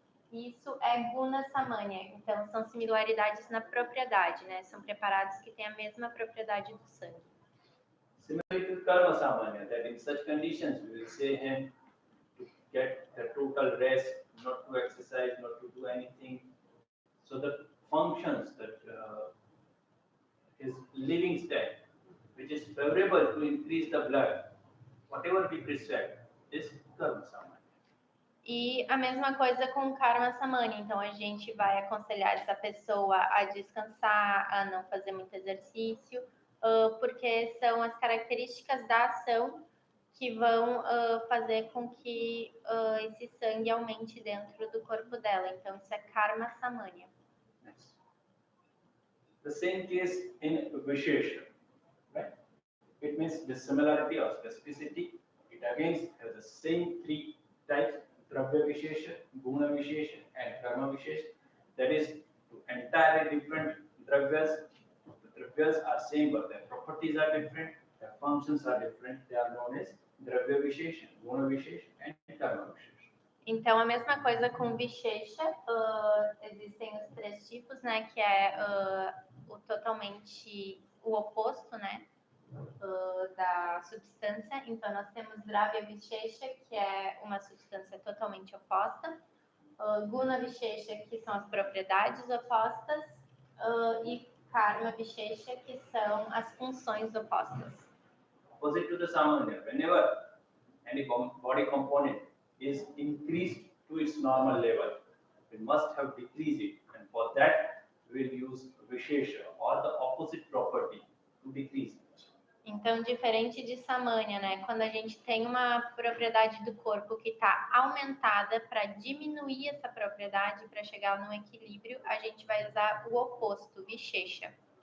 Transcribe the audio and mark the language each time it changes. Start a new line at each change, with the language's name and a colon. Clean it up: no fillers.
Portuguese: Isso é guna samanya. Então, são similaridades na propriedade, né? São preparados que têm a mesma propriedade do sangue.
English: Similarly to karma samanya, that in such conditions we will say him to get the total rest, not to exercise, not to do anything, so the functions that his living state, which is favorable to increase the blood, whatever we prescribe, is karma samanya.
Portuguese: E a mesma coisa com karma samanya. Então, a gente vai aconselhar essa pessoa a descansar, a não fazer muito exercício, porque são as características da ação que vão fazer com que esse sangue aumente dentro do corpo dela. Então, isso é karma samanya.
English: The same case in Vishesha, right? It means the similarity or specificity. It again has the same three types: Dravya Vishesha, Guna Vishesha, and Karma Vishesha. That is entirely different dravyas. The dravyas are same, but their properties are different, their functions are different. They are known as Dravya Vishesha, Guna Vishesha, and Karma Vishesha.
Portuguese: Então, a mesma coisa com Vishesha, existem os três tipos, né, que é totalmente o oposto, né, da substância. Então, nós temos Dravya Vishesha, que é uma substância totalmente oposta, Guna Vishesha, que são as propriedades opostas, e Karma Vishesha, que são as funções opostas.
English: Opposite to the samanya, whenever any body component is increased to its normal level, we must have decreased it, and for that we will use Vishesha or the opposite property to decrease it.
Portuguese: Então, diferente de samanya, né? Quando a gente tem uma propriedade do corpo que está aumentada, para diminuir essa propriedade, para chegar no equilíbrio, a gente vai usar o oposto, Vishesha.